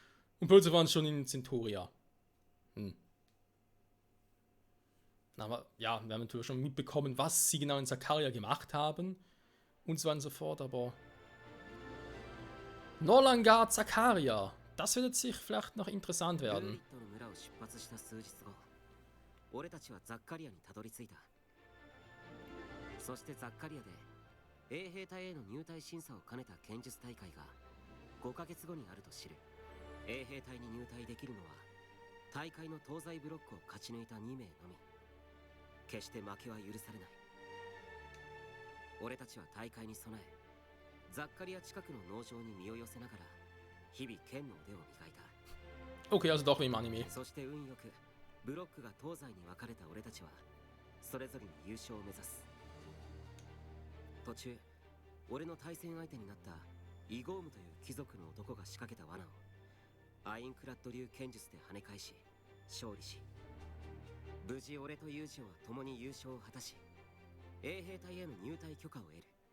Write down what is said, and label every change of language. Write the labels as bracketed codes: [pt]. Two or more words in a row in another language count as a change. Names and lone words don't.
[de] Und plötzlich waren sie schon in Centauria. Aber ja, wir haben natürlich schon mitbekommen, was sie genau in Zakaria gemacht haben und so weiter und so fort, aber Norlangar Zakaria, das wird jetzt sich vielleicht noch interessant [ja] ルーリ [de] werden. [ja] ットの村を出発した数日後、俺たちはザッカリアにたどり着いた。そしてザッカリアで衛兵隊への入隊審査を兼ねた剣術大会が5ヶ月後にあると知る。衛兵隊に入隊できるのは大会の東西ブロックを勝ち抜いた2名のみ。決して負けは許されない。俺たちは大会に備え、ザッカリア近くの農場に身を寄せながら日々剣の腕を磨いた。 [de] Okay, also doch wie im Anime. [ja] そして運よくブロックが東西に分かれた俺たちはそれぞれに優勝を目指す。途中俺の対戦相手になったイゴームという貴族の男が仕掛けた罠をアインクラッド流剣術で跳ね返し勝利し、無事俺とユージオは共に優勝を果たし衛兵隊への入隊許可を得る。